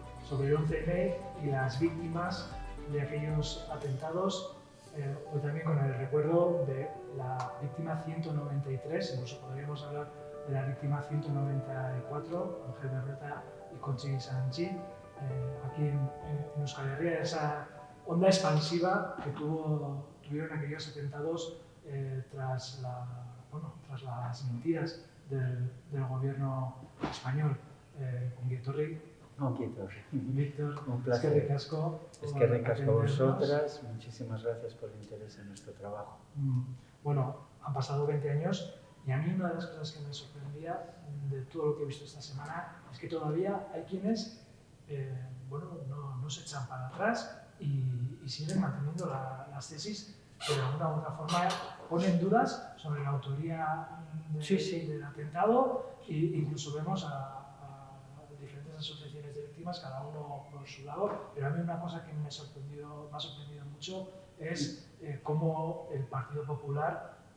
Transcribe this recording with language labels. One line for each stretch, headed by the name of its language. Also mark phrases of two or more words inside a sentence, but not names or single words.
Spanish: sobre el 11M y las víctimas de aquellos atentados, hoy también con el recuerdo de la víctima 193, incluso podríamos hablar de la víctima 194, Ángel Berrueta y Conchi Sanchi, aquí en Euskal Herria, esa onda expansiva que tuvieron aquellos atentados tras las mentiras del gobierno español.
Basque: Ongi etorri. Ongi etorri.
Spanish: Víctor, un placer.
Basque: Eskerrik asko. Eskerrik asko
Spanish: a vosotras. Muchísimas gracias por el interés en nuestro trabajo. Bueno, han pasado 20 años y a mí una de las cosas que me sorprendía de todo lo que he visto esta semana es que todavía hay quienes no se echan para atrás y siguen manteniendo las tesis, pero de alguna u otra forma ponen dudas sobre la autoría del atentado e incluso vemos a diferentes asociaciones de víctimas, cada uno por su lado, pero a mí una cosa que me ha sorprendido mucho es cómo el Partido Popular,